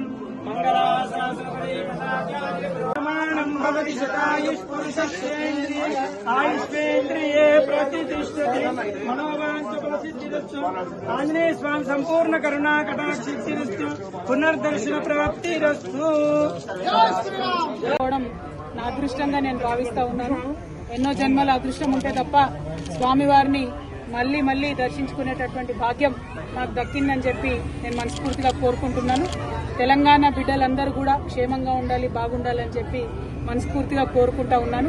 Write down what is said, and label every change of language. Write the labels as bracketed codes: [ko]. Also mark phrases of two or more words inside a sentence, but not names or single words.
[sa] मंगलाशासनप्रमाणं भवति शतायुष्पुरुषस्येन्द्रिये आयुष्येन्द्रिये प्रतिष्ठते मनोवाञ्छप्रसिद्धिरस्तु। आंजनेय स्वामी संपूर्ण करुणा कटाक्षसिद्धिरस्तु पुनर्दर्शन प्राप्तिरस्तु। [te] నా అదృష్టంగా నేను భావిస్తా ఉన్నాను. ఎన్నో జన్మల అదృష్టం ఉంటే తప్ప స్వామివారిని మళ్లీ మళ్లీ దర్శించుకునేటటువంటి భాగ్యం నాకు దక్కిందని చెప్పి నేను మనస్ఫూర్తిగా కోరుకుంటున్నాను. తెలంగాణ బిడ్డలందరూ కూడా క్షేమంగా ఉండాలి, బాగుండాలని చెప్పి మనస్ఫూర్తిగా కోరుకుంటా ఉన్నాను.